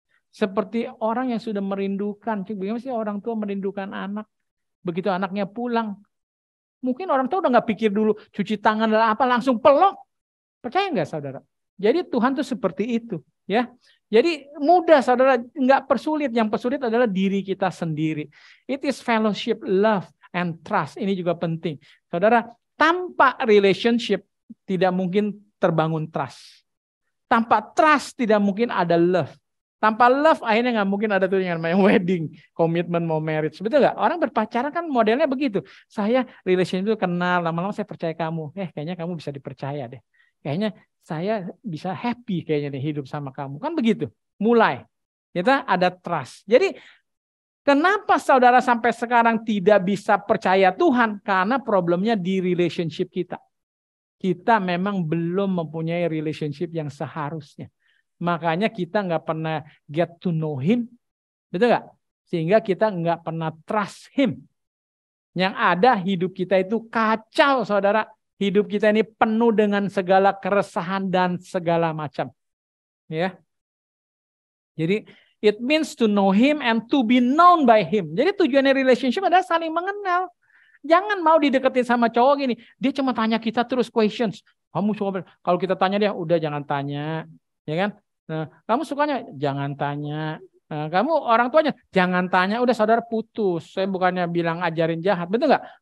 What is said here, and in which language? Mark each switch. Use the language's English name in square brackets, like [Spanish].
[Indonesian] Seperti orang yang sudah merindukan. Bagaimana sih orang tua merindukan anak? Begitu anaknya pulang, mungkin orang tua udah nggak pikir dulu cuci tangan dan apa, langsung peluk. Percaya nggak saudara? Jadi Tuhan tuh seperti itu, ya. Jadi mudah saudara, nggak persulit. Yang persulit adalah diri kita sendiri. [English] It is fellowship, love, and trust. [Indonesian] Ini juga penting. Saudara, tanpa relationship tidak mungkin terbangun trust. Tanpa trust tidak mungkin ada love. Tanpa love akhirnya nggak mungkin ada tuh yang namanya wedding, komitmen, mau marriage. Betul nggak? Orang berpacaran kan modelnya begitu. Saya relationship itu kenal, lama-lama saya percaya kamu. Kayaknya kamu bisa dipercaya deh. Kayaknya saya bisa happy kayaknya nih hidup sama kamu. Kan begitu. Mulai. Kita ada trust. Jadi kenapa saudara sampai sekarang tidak bisa percaya Tuhan? Karena problemnya di relationship kita. Kita memang belum mempunyai relationship yang seharusnya. Makanya kita nggak pernah [English] get to know Him. [Indonesian] Betul nggak? Sehingga kita nggak pernah [English] trust Him. [Indonesian] Yang ada hidup kita itu kacau, saudara. Hidup kita ini penuh dengan segala keresahan dan segala macam. Ya. [English] Jadi it means to know Him and to be known by Him. [Indonesian] Jadi tujuannya relationship adalah saling mengenal. Jangan mau dideketin sama cowok gini. Dia cuma tanya kita terus questions. Kamu suka, kalau kita tanya dia, udah jangan tanya. Ya kan? Nah, kamu sukanya? Jangan tanya. Nah, kamu orang tuanya? Jangan tanya. Udah saudara putus. Saya bukannya bilang ajarin jahat. Betul nggak?